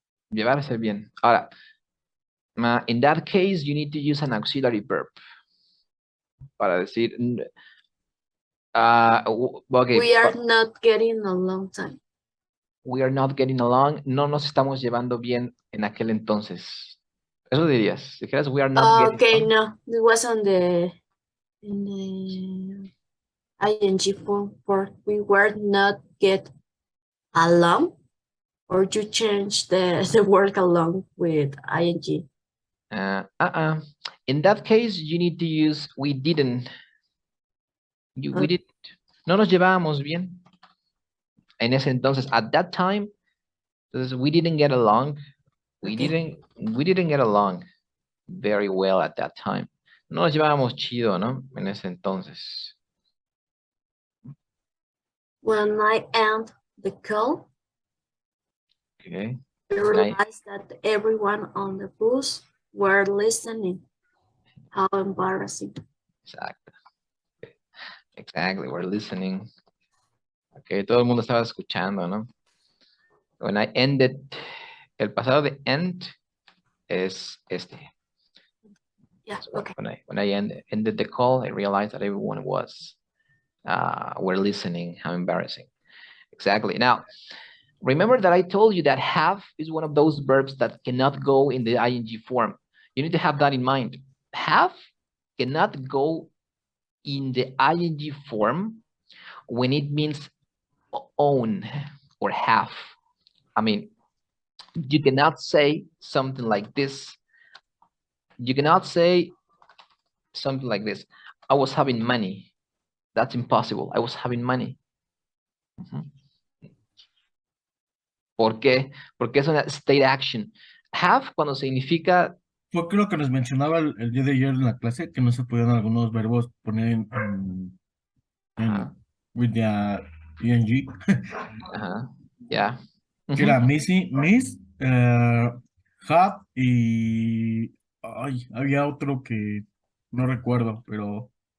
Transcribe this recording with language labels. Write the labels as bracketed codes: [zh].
[es] Llevarse bien. [en] Ahora, in that case, you need to use an auxiliary verb [es] para decir, [en] okay, We are not getting along time. we are not getting along. [es] No nos estamos llevando bien en aquel entonces. Eso dirías. Dijeras, [en] we are not getting Okay, along. no, it was on the in the ing form for we were not get along, or you change the word along with ing. In that case, you need to use we didn't. We didn't. [es] No nos llevábamos bien. En ese entonces, [en] at that time, [es] entonces, [en] we didn't get along. We didn't get along very well at that time. [es] No nos llevábamos chido, ¿no? En ese entonces. [en] When I end the call, Okay. I realized that everyone on the bus were listening. How embarrassing. [es] Exacto. [en] Exactly, we're listening. [es] Okay, todo el mundo estaba escuchando, ¿no? [en] When I ended, [es] el pasado de end es este. [en] Yeah, so okay. When I ended the call, I realized that everyone was were listening. How embarrassing. Exactly. Now, remember that I told you that have is one of those verbs that cannot go in the ing form. You need to have that in mind. Have cannot go in the ing form when it means own or have. I mean, you cannot say something like this. You cannot say something like this. I was having money. That's impossible. I was having money. [es] ¿Por qué? Porque es una state action. Have cuando significa... Fue lo que nos mencionaba el día de ayer en la clase, que no se podían algunos verbos poner en [en] with the ing. Yeah. [es] Que era missing, miss, have y... Ay, había otro que no recuerdo, pero...